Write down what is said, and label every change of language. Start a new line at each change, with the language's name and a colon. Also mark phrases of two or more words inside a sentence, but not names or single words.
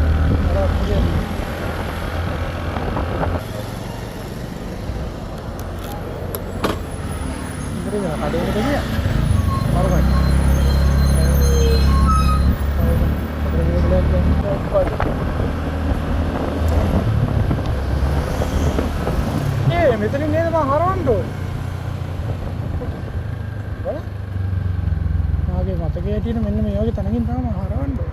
Indonesian: Orang punya. Ini ya ada ini dia. Baru kan.
Sinhala: මෙතනින් නේද මම හරවන්න ඕනේ. බලන්න. මාගේ මතකයේ හිටින මෙන්න මේ වගේ තැනකින් තමයි මම හරවන්න ඕනේ.